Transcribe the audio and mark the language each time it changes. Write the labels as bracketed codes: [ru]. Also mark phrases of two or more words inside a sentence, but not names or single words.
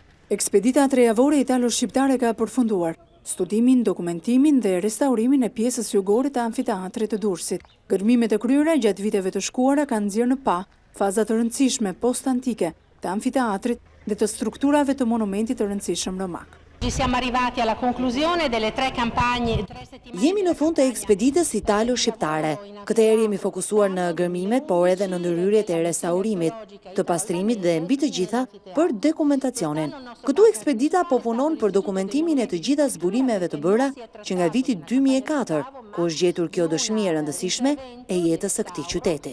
[sq] Ekspedita trejavore italo-shqiptare ka përfunduar studimin, dokumentimin dhe restaurimin e pjesës jugore të amfiteatrit të Durrësit. Gërmimet e kryera gjatë viteve të shkuara kanë nxjerrë në pa faza të rëndësishme post-antike të amfiteatrit dhe të strukturave të monumentit të rëndësishëm romak. [it] Siamo arrivati alla conclusione delle 3 campagne. [sq] Jemi në fund të ekspeditës italo-shqiptare. Këtë herë jemi fokusuar në gërmimet, por edhe në ndërhyrjet e restaurimit, të pastrimit dhe mbi të gjitha për dokumentacionin. Këtu ekspedita po punon për dokumentimin e të gjitha zbulimeve të bëra që nga viti 2004, ku është gjetur kjo dëshmi e rëndësishme e jetës së këtij qyteti.